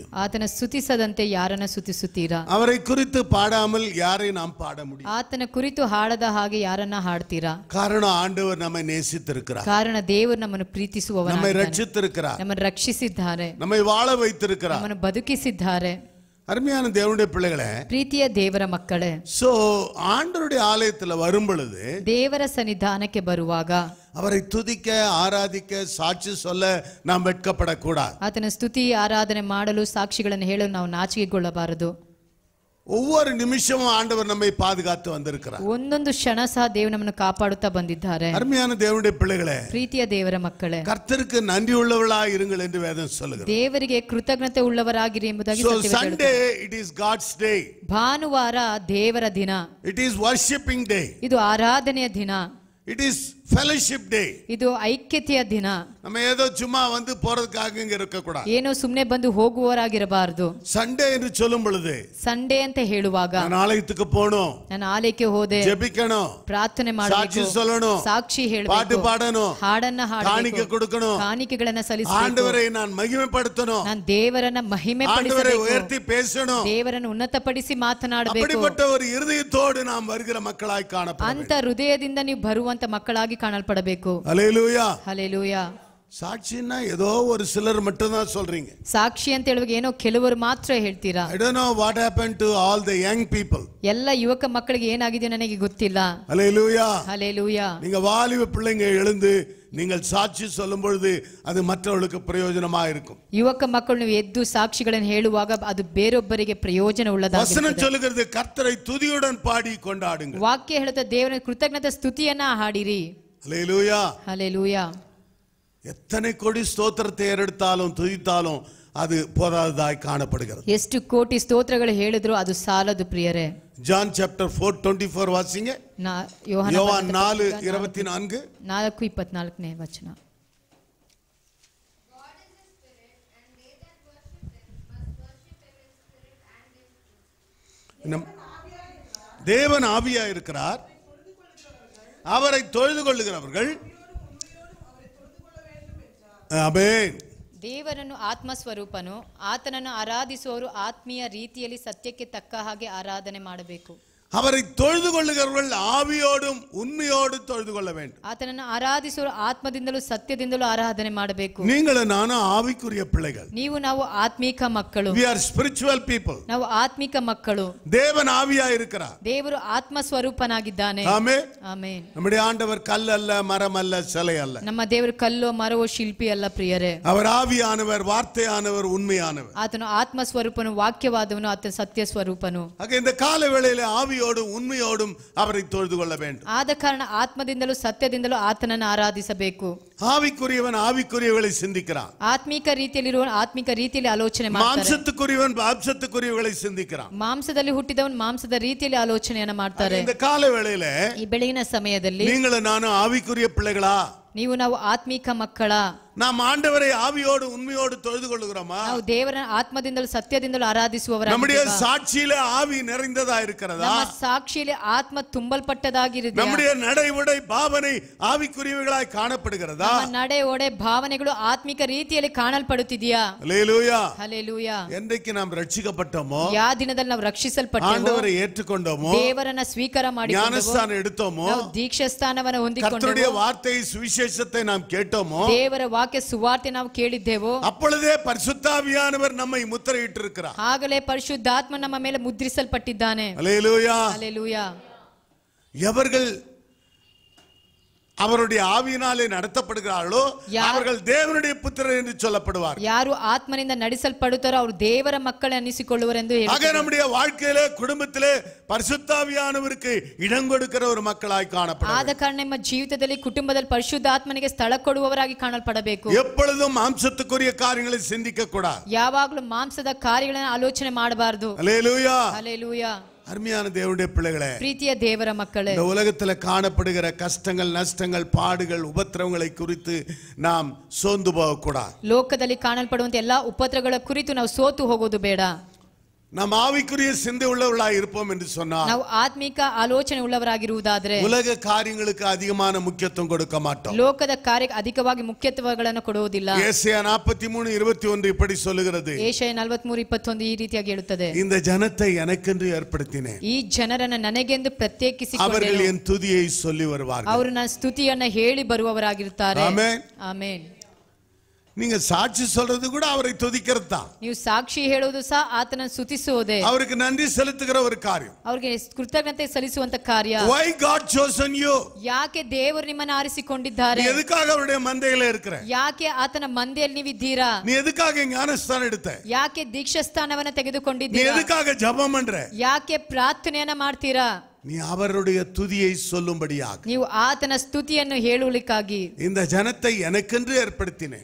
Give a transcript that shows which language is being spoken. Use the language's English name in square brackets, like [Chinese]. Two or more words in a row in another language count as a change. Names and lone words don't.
[Kannada] ಆತನ ಸ್ತುತಿಸದಂತೆ ಯಾರನ್ನ ಸ್ತುತಿಸುತ್ತೀರಾ? [Tamil] அவரை குறித்து பாடாமல் யாரை நாம் பாட முடியும்? [Kannada] ಆತನ ಕುರಿತು ಹಾಡದ ಹಾಗೆ ಯಾರನ್ನ ಹಾಡ್ತೀರಾ? [Tamil] காரணம் ஆண்டவர் நம்மை நேசித்திருக்கிறார். [Kannada] ಕಾರಣ ದೇವರು ನಮ್ಮನ್ನು ಪ್ರೀತಿಸುವವನು, [Tamil] நம்மை ரட்சித்திருக்கிறார், [Kannada] ನಮ್ಮನ್ನು ರಕ್ಷಿಸಿದ್ದಾರೆ, [Tamil] நம்மை வாழ வைத்திருக்கிறார். [Kannada] ನಮ್ಮನ್ನು ಬದುಕಿಸಿದ್ದಾರೆ. [Tamil] அருமையான தேவனுடைய பிள்ளைகளே, [Kannada] ಪ್ರೀತಿಯ ದೇವರ ಮಕ್ಕಳೇ, [Tamil] சோ ஆண்டவருடைய ஆலயத்துல வரும் பொழுது, [Kannada] ದೇವರ ಸನ್ನಿಧಾನಕ್ಕೆ ಬರುವಾಗ [Tamil] அவரை துதிக்க ஆராதிக்க சாட்சி சொல்ல நாம் வெட்கப்படக்கூடாது. [Kannada] ಆತನ ಸ್ತುತಿ ಆರಾಧನೆ ಮಾಡಲು ಸಾಕ್ಷಿಗಳನ್ನು ಹೇಳಲು ನಾವು ನಾಚಿಕೆಗೊಳ್ಳಬಾರದು. [Tamil] ஒவ்வொரு நிமிஷமும் ஆண்டவர் நம்மை பாதுகாத்து வந்திருக்கிறார். [Kannada] ಒಂದೊಂದು ಕ್ಷಣ ಸಹ ದೇವರು ನಮ್ಮನ್ನು ಕಾಪಾಡುತ್ತಾ ಬಂದಿದ್ದಾರೆ. [Tamil] அருமையான தேவனுடைய பிள்ளைகளே, [Kannada] ಪ್ರೀತಿಯ ದೇವರ ಮಕ್ಕಳೇ, [Tamil] கர்த்தருக்கு நன்றி உள்ளவர்களாய் இருங்கள் என்று வேதம் சொல்லுகிறது. [Kannada] ದೇವರಿಗೆ ಕೃತಜ್ಞತೆ ಉಳ್ಳವರಾಗಿರಿ ಎಂಬುದಾಗಿ So ಸತ್ಯವೇದ Sunday ಹೇಳುತ್ತದೆ. [English] it is God's day. [Kannada] ಭಾನುವಾರ ದೇವರ ದಿನ, [English] It is worshiping day. [Kannada] ಇದು ಆರಾಧನೆಯ ದಿನ, [English] It is fellowship day. [Kannada] ಇದು ಐಕ್ಯತೆಯ ದಿನ. [Tamil] நம்ம ஏதோ சும்மா வந்து போறதுக்காக இங்க இருக்க கூடாது. [Kannada] ಏನೋ ಸುಮ್ಮನೆ ಬಂದು ಹೋಗುವವರಾಗಿರಬಾರದು. [Tamil] சண்டே என்று சொல்லும் பொழுது, [Kannada] ಸಂಡೇ ಅಂತ ಹೇಳುವಾಗ [Tamil] நான் ஆலயத்துக்கு போணும், [Kannada] ನಾನು ಆಲಯಕ್ಕೆ ಹೋದೆ, [Tamil] ஜெபிக்கணும், [Kannada] ಪ್ರಾರ್ಥನೆ [Tamil] சாட்சி [Kannada] ಮಾಡಬೇಕು, [Tamil] சொல்லணும், [Kannada] ಸಾಕ್ಷಿ [Tamil] பாட்டு [Kannada] ಹೇಳಬೇಕು, [Tamil] பாடணும், [Kannada] ಹಾಡನ್ನ [Tamil] காணிக்கை [Kannada] ಹಾಡಬೇಕು, [Tamil] கொடுக்கணும், [Kannada] ಕಾಣಿಕೆಗಳನ್ನ ಸಲ್ಲಿಸಬೇಕು, [Tamil] ஆண்டவரை நான் மகிமைப்படுத்தணும், [Kannada] ನಾನು ದೇವರನ್ನ ಮಹಿಮೆ [Tamil] ஆண்டவரை [Kannada] ಪಡಿಸಬೇಕು, [Tamil] உயர்த்தி பேசணும். [Kannada] ದೇವರನ್ನು ಉನ್ನತಪಡಿಸಿ ಮಾತನಾಡಬೇಕು. [Tamil] அப்படிப்பட்ட ஒரு இருதயத்தோடு நாம் வருகிற மக்களாய் காணப்பட [Kannada] ಅಂತ ಹೃದಯದಿಂದ ನೀವು ಬರುವಂತ ಮಕ್ಕಳಾಗಿ ಕಾಣಲ್ಪಡಬೇಕು. [Tamil] ஹல்லேலூயா. [Kannada] ಹಲ್ಲೆಲೂಯಾ. [Tamil] சாட்சின்னா ஏதோ ஒரு சிலர் மட்டும் தான் சொல்றீங்க. [Kannada] ಸಾಕ್ಷಿ ಅಂತ ಹೇಳುವಾಗ ಏನೋ ಕೆಲವರು ಮಾತ್ರ ಹೇಳ್ತೀರಾ. [English] I don't know what happened to all the young people. [Kannada] ಎಲ್ಲ ಯುವಕ ಮಕ್ಕಳಿಗೆ ಏನಾಗಿದೆ ನನಗೆ ಗೊತ್ತಿಲ್ಲ. [Tamil] ஹல்லேலூயா. [Kannada] ಹಲ್ಲೆಲೂಯಾ. [Tamil] நீங்க வாலிப பிள்ளைங்க எழுந்து நீங்கள் சாட்சி சொல்லும் பொழுது அது மற்றவர்களுக்கு பிரயோஜனமா இருக்கும். [Kannada] ಯುವಕ ಮಕ್ಕಳು ನೀವು ಎದ್ದು ಸಾಕ್ಷಿಗಳನ್ನು ಹೇಳುವಾಗ ಅದು ಬೇರೊಬ್ಬರಿಗೆ ಪ್ರಯೋಜನ [Tamil] வசனம் [Kannada] ಉಳ್ಳದಾಗಿರುತ್ತದೆ. [Tamil] சொல்லுகிறது கர்த்தரை துதியுடன் பாடி கொண்டாடுங்கள். [Kannada] ವಾಕ್ಯ ಹೇಳುತ್ತೆ ದೇವರ ಕೃತಜ್ಞತಾ ಸ್ತುತಿಯನ್ನ ಹಾಡಿರಿ. [Tamil] ஹல்லேலூயா. [Kannada] ಹಲ್ಲೆಲೂಯಾ. [Tamil] எத்தனை கோடி ஸ்தோத்திரத்தை ஏறெடுத்தாலும் துதித்தாலும் அது போதாததாய் காணப்படுகிறது. [Kannada] ಎಷ್ಟು ಕೋಟಿ ಸ್ತೋತ್ರಗಳು ಹೇಳಿದ್ರು ಅದು ಸಾಲದು ಪ್ರಿಯರೇ. [Tamil] ஜான் சாப்டர் 4:24 வாசிங்க. யோவான் 4:24. [Kannada] 4:24ನೇ ವಚನ. [Tamil] தேவன் ஆவியா இருக்கிறார், அவரை தொழுது கொள்ளுகிறவர்கள் ஆமென். [Kannada] ದೇವರನ್ನು ಆತ್ಮ ಸ್ವರೂಪನು, ಆತನನ್ನು ಆರಾಧಿಸುವವರು ಆತ್ಮೀಯ ರೀತಿಯಲ್ಲಿ ಸತ್ಯಕ್ಕೆ ತಕ್ಕ ಹಾಗೆ ಆರಾಧನೆ ಮಾಡಬೇಕು. [Tamil] அவரை தொழுது கொள்ளுகிறவர்கள் ஆவியோடும் உண்மையோடும் தொழுது கொள்ள வேண்டும். [Kannada] ಆತನನ್ನು ಆರಾಧಿಸುವವರು ಆತ್ಮದಿಂದಲೂ ಸತ್ಯದಿಂದಲೂ ಆರಾಧನೆ ಮಾಡಬೇಕು. [Tamil] நீங்களும் நானும் ஆவிக்குரிய பிள்ளைகள். [Kannada] ನೀವು ನಾವು ಆತ್ಮಿಕ ಮಕ್ಕಳು. [English] We are spiritual people. [Kannada] ನಾವು ಆತ್ಮಿಕ ಮಕ್ಕಳು. [Tamil] தேவன் ஆவியா இருக்கிறார். [Kannada] ದೇವರು ಆತ್ಮ ಸ್ವರೂಪನಾಗಿದ್ದಾನೆ. [Tamil] ஆமென். [Kannada] ಆಮೆನ್. [Tamil] நம்முடைய ஆண்டவர் கல் அல்ல, மரம் அல்ல, சிலை அல்ல. [Kannada] ನಮ್ಮ ದೇವರು ಕಲ್ಲೋ ಮರವೋ ಶಿಲ್ಪಿ ಅಲ್ಲ ಪ್ರಿಯರೇ. [Tamil] அவர் ஆவியானவர், வார்த்தையானவர், உண்மையானவர். [Kannada] ಆತನು ಆತ್ಮ ಸ್ವರೂಪನು, ವಾಕ್ಯವಾದವನು, ಆತನ ಸತ್ಯ ಸ್ವರೂಪನು. [Tamil] ஆக இந்த கால வேளையிலே ஆவியோடும் உண்மையோடும் அவரை தொழுது கொள்ள வேண்டும். [Kannada] ಆದ ಕಾರಣ ಆತ್ಮದಿಂದಲೂ ಸತ್ಯದಿಂದಲೂ ಆತನನ್ನು ಆರಾಧಿಸಬೇಕು. [Tamil] ஆவிக்குரியவன் ஆவிக்குரியவர்களை சிந்திக்கிறான். [Kannada] ಆತ್ಮಿಕ ರೀತಿಯಲ್ಲಿರುವ ಆತ್ಮಿಕ ರೀತಿಯಲ್ಲಿ ಆಲೋಚನೆ ಮಾಡ್ತಾರೆ. [Tamil] மாம்சத்துக்குரியவன் மாம்சத்துக்குரியவர்களை சிந்திக்கிறான். [Kannada] ಮಾಂಸದಲ್ಲಿ ಹುಟ್ಟಿದವನು ಮಾಂಸದ ರೀತಿಯಲ್ಲಿ ಆಲೋಚನೆಯನ್ನ ಮಾಡ್ತಾರೆ. [Tamil] இந்த கால வேளையில [Kannada] ಈ ಬೆಳಗಿನ ಸಮಯದಲ್ಲಿ [Tamil] நீங்களும் நானும் ஆவிக்குரிய பிள்ளைகளா? [Kannada] ನೀವು ನಾವು ಆತ್ಮಿಕ ಮಕ್ಕಳ? [Tamil] நாம் ஆண்டவரை ஆவியோடு உண்மையோடு தொழுது கொள்ளுகிறோமா? [Kannada] ನಾವು ದೇವರ ಆತ್ಮದಿಂದಲೂ ಸತ್ಯದಿಂದಲೂ ಆರಾಧಿಸುವವರಾಗಿದ್ದೇವೆ. [Tamil] நம்முடைய சாட்சியில ஆவி நிறைந்ததா இருக்கிறதா? [Kannada] ನಮ್ಮ ಸಾಕ್ಷಿಯಲ್ಲಿ ಆತ್ಮ ತುಂಬಲ್ಪಟ್ಟದಾಗಿರುತ್ತದೆ. [Tamil] நம்முடைய நடை உடை பாவனை ஆவிக்குரியவைகளாய் காணப்படுகிறதா? [Kannada] ನಮ್ಮ ನಡೆ ಒಡೆ ಭಾವನೆಗಳು ಆತ್ಮಿಕ ರೀತಿಯಲ್ಲಿ ಕಾಣಲ್ಪಡುತ್ತಿದೆಯಾ? [Tamil] ஹல்லேலூயா. [Kannada] ಹಲ್ಲೆಲೂಯಾ. [Tamil] என்றைக்கு நாம் ரட்சிக்கப்பட்டோமோ, [Kannada] ಯಾವ ದಿನದಲ್ಲಿ ನಾವು ರಕ್ಷಿಸಲ್ಪಟ್ಟೆವೋ, [Tamil] ஆண்டவரை ஏற்றுக்கொண்டோமோ, [Kannada] ದೇವರನ್ನ ಸ್ವೀಕಾರ ಮಾಡಿಕೊಂಡೆವೋ, [Tamil] ஞானஸ்தானம் எடுத்தோமோ, [Kannada] ನಾವು ದೀಕ್ಷಾಸ್ಥಾನವನ್ನು ಹೊಂದಿಕೊಂಡೆವೋ, [Tamil] கர்த்தருடைய வார்த்தை சுவிசேஷத்தை நாம் கேட்டோமோ, [Kannada] ದೇವರ ವಾಕ್ಯ ಸುವಾರ್ತೆ ನಾವು ಕೇಳಿದ್ದೆವೋ [Tamil] அப்பொழுதே பரிசுத்தாவியானவர் நம்மை முத்திரையிட்டிருக்கிறார். [Kannada] ಆಗಲೇ ಪರಿಶುದ್ಧಾತ್ಮ ನಮ್ಮ ಮೇಲೆ ಮುದ್ರಿಸಲ್ಪಟ್ಟಿದ್ದಾನೆ. [Tamil] அல்லேலூயா. ஹல்லேலூயா. எவர்கள் அவருடைய ஆவியினாலே நடத்தப்படுகிறார்களோ அவர்கள் தேவனுடைய புத்திரர் என்று சொல்லப்படுவார். [Kannada] ಯಾರು ಆತ್ಮನಿಂದ ನಡೆಸಲ್ಪಡುತ್ತಾರೋ ಅವರು ದೇವರ ಮಕ್ಕಳೇ ಅನ್ನಿಸಿಕೊಳ್ಳುವರೆಂದು [Tamil] ஆக நம்முடைய வாழ்க்கையிலே குடும்பத்திலே பரிசுத்தாவியானவருக்கு இடம் கொடுக்கிற ஒரு மக்களாய் காணப்பட [Kannada] ಆದ ಕಾರಣ ನಿಮ್ಮ ಜೀವಿತದಲ್ಲಿ ಕುಟುಂಬದಲ್ಲಿ ಪರಿಶುದ್ಧಾತ್ಮನಿಗೆ ಸ್ಥಳ ಕೊಡುವವರಾಗಿ ಕಾಣಲ್ಪಡಬೇಕು. [Tamil] எப்பொழுதும் மாம்சத்துக்குரிய காரியங்களை சிந்திக்க கூடாது. [Kannada] ಯಾವಾಗಲೂ ಮಾಂಸದ ಕಾರ್ಯಗಳನ್ನು ಆಲೋಚನೆ ಮಾಡಬಾರದು. [Tamil] அல்லேலூயா. ஹல்லேலூயா. அருமையான தேவனுடைய பிள்ளைகளே, [Kannada] ಪ್ರೀತಿಯ ದೇವರ ಮಕ್ಕಳೇ, [Tamil] இந்த உலகத்துல காணப்படுகிற கஷ்டங்கள், நஷ்டங்கள், பாடுகள், உபத்திரவங்களை குறித்து நாம் சோர்ந்து போகக்கூடாது. [Kannada] ಲೋಕದಲ್ಲಿ ಕಾಣಲ್ಪಡುವಂತ ಎಲ್ಲಾ ಉಪದ್ರವಗಳ ಕುರಿತು ನಾವು ಸೋತು ಹೋಗೋದು ಬೇಡ. [Tamil] நாம் ஆவிக்குரிய சிந்தை உள்ளவர்களாய் இருப்போம் என்று சொன்னால் [Kannada] ನಾವು ಆತ್ಮಿಕ ಆಲೋಚನೆ ಉಳ್ಳವರಾಗಿರುವುದಾದರೆ [Tamil] உலக காரியங்களுக்கு அதிகமான முக்கியத்துவம் கொடுக்க மாட்டோம். [Kannada] ಲೋಕದ ಕಾರ್ಯಕ್ಕೆ ಅಧಿಕವಾಗಿ ಮುಖ್ಯತ್ವಗಳನ್ನು ಕೊಡುವುದಿಲ್ಲ. [Tamil] ஏசாயா 43:21 இப்படி சொல்லுகிறது. [Kannada] ಏಷಯ 43:21 ಈ ರೀತಿಯಾಗಿ ಹೇಳುತ್ತದೆ, [Tamil] இந்த ஜனத்தை எனக்கென்று ஏற்படுத்தினேன், [Kannada] ಈ ಜನರನ್ನು ನನಗೆಂದು ಪ್ರತ್ಯೇಕಿಸಿಕೊಂಡೆನು, [Tamil] அவர்கள் என் துதியை சொல்லி வருவார்கள். [Kannada] ಅವರು ನನ್ನ ಸ್ತುತಿಯನ್ನ ಹೇಳಿ ಬರುವವರಾಗಿರುತ್ತಾರೆ. [Tamil] ஆமென். [Kannada] ಆಮೆನ್. [Tamil] நீங்க சாட்சி சொல்றது கூட அவரை துதிக்கிறது தான். [Kannada] ನೀವು ಸಾಕ್ಷಿ ಹೇಳುವುದು ಸಹ ಆತನ ಸ್ತುತಿಸುವುದೇ, [Tamil] அவருக்கு நன்றி செலுத்துகிற ஒரு காரியம். [Kannada] ಅವರಿಗೆ ಕೃತಜ್ಞತೆ ಸಲ್ಲಿಸುವಂತ ಕಾರ್ಯ. [English] Why God chosen you? [Kannada] ಯಾಕೆ ದೇವರು ನಿಮ್ಮನ್ನು ಆರಿಸಿಕೊಂಡಿದ್ದಾರೆ? [Tamil] நீ எதுக்காக அவருடைய மந்தையில இருக்கிற? [Kannada] ಯಾಕೆ ಆತನ ಮಂದೆಯಲ್ಲಿ ನೀವಿದ್ದೀರಾ? [Tamil] நீ எதுக்காக ஞானஸ்தானம் எடுத்த? [Kannada] ಯಾಕೆ ದೀಕ್ಷಾಸ್ಥಾನವನ್ನ [Tamil] நீ [Kannada] ತೆಗೆದುಕೊಂಡಿದ್ದೀರಾ? [Tamil] எதுக்காக ஜெபம் பண்ற? [Kannada] ಯಾಕೆ ಪ್ರಾರ್ಥನೆಯನ್ನ ಮಾಡ್ತೀರಾ? [Tamil] நீ அவருடைய துதியை சொல்லும்படியாக, [Kannada] ನೀವು ಆತನ ಸ್ತುತಿಯನ್ನು ಹೇಳುವುದಕ್ಕಾಗಿ [Tamil] இந்த ஜனத்தை எனக்கென்று ஏற்படுத்தினேன்,